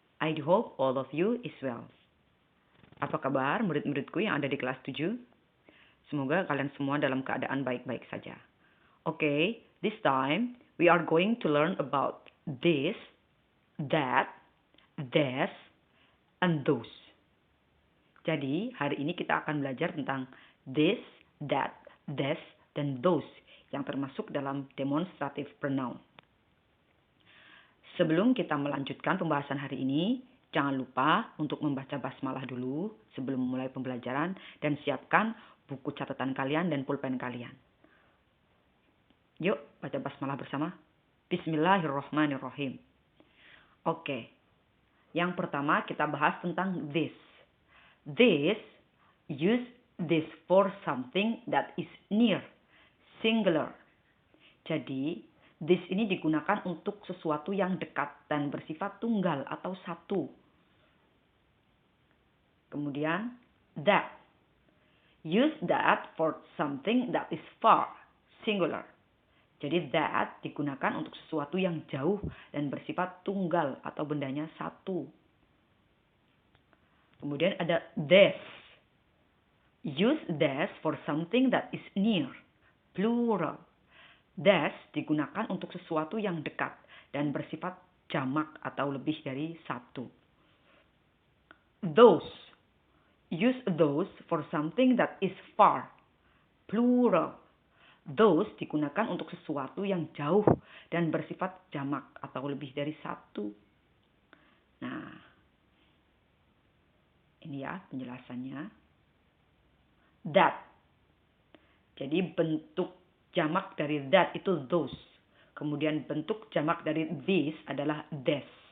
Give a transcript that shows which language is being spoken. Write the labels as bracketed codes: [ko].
[en] I do hope all of you is well. [id] Apa kabar murid-muridku yang ada di kelas 7? Semoga kalian semua dalam keadaan baik-baik saja. [en] Okay, this time we are going to learn about this, that, this, and those. [id] Jadi, hari ini kita akan belajar tentang this, that, this, dan those yang termasuk dalam demonstrative pronoun. Sebelum kita melanjutkan pembahasan hari ini, jangan lupa untuk membaca basmalah dulu sebelum memulai pembelajaran dan siapkan buku catatan kalian dan pulpen kalian. Yuk, baca basmalah bersama. Bismillahirrahmanirrahim. Oke, yang pertama kita bahas tentang this. [en] This, use this for something that is near, singular. [id] Jadi, this ini digunakan untuk sesuatu yang dekat dan bersifat tunggal atau satu. Kemudian, that. [en] Use that for something that is far, singular. [id] Jadi, that digunakan untuk sesuatu yang jauh dan bersifat tunggal atau bendanya satu. Kemudian ada this. [en] Use this for something that is near, plural. [id] This digunakan untuk sesuatu yang dekat dan bersifat jamak atau lebih dari satu. [en] Those. Use those for something that is far, plural. [id] Those digunakan untuk sesuatu yang jauh dan bersifat jamak atau lebih dari satu. Nah, ini ya penjelasannya. That. Jadi bentuk jamak dari that itu those. Kemudian bentuk jamak dari this adalah this.